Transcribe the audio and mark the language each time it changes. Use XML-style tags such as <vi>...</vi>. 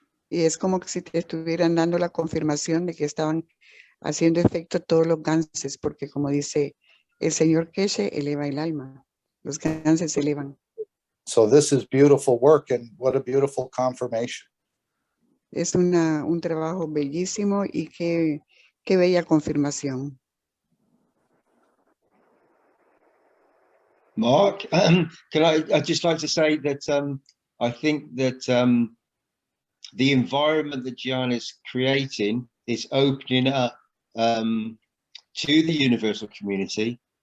<es>Y es como que si te estuvieran dando la confirmación de que estaban haciendo efecto todos los ganses, porque como dice el señor Keshe, eleva el alma. Los ganses se elevan.</es> <en>So this is beautiful work, and what a beautiful confirmation.</en> <es>Es un trabajo bellísimo y qué bella confirmación.</es> <en>Mark, I'd just like to say that I think that the environment that Gianni is creating is opening up to the universal community.</en>